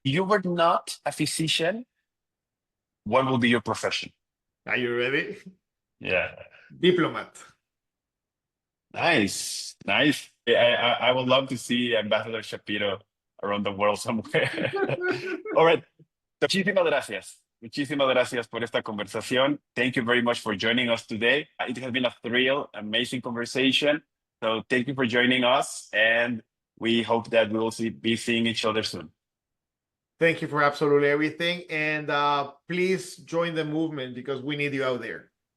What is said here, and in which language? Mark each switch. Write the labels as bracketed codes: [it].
[en] If you were not a physician, what will be your profession? Are you ready? Yeah. Diplomat. Nice. I would love to see Ambassador Shapiro around the world somewhere. All right. [es] Muchísimas gracias. Muchísimas gracias por esta conversación. [en] Thank you very much for joining us today. It has been a thrill, amazing conversation. So thank you for joining us, and we hope that we will be seeing each other soon. Thank you for absolutely everything. And please join the movement because we need you out there.